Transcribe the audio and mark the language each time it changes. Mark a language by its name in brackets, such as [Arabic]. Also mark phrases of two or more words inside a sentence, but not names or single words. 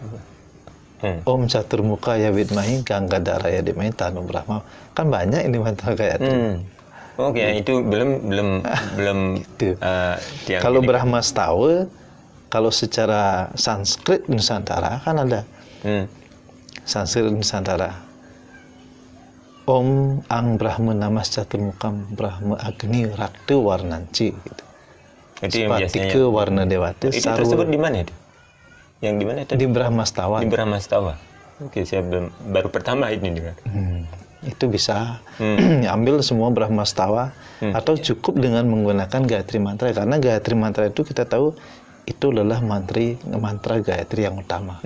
[Sanskrit] Om Caturmukaya Widmahi Ganggadaraya Dhimahi Tanno Brahma. [Indonesian] Kan banyak ini mantra Gayatri. Oke, itu belum Itu. yang Kalau ini. Brahma Stawa, kalau secara Sanskrit Nusantara kan ada Sanskrit Nusantara. [Sanskrit] Om Ang Brahma Namas Caturmukam Brahma Agni Rakta Warnanci gitu. [Indonesian] Itu yang biasanya. [Sanskrit] Spatika Warna Dewata [Indonesian] Itu tersebut di mana itu? Yang di mana tadi? di Brahma Stawa. Di Brahma Stawa. Oke, saya baru pertama ini dengar. Itu bisa ambil semua Brahma Stawa atau cukup dengan menggunakan Gayatri Mantra, karena Gayatri Mantra itu kita tahu itu adalah mantra Gayatri yang utama.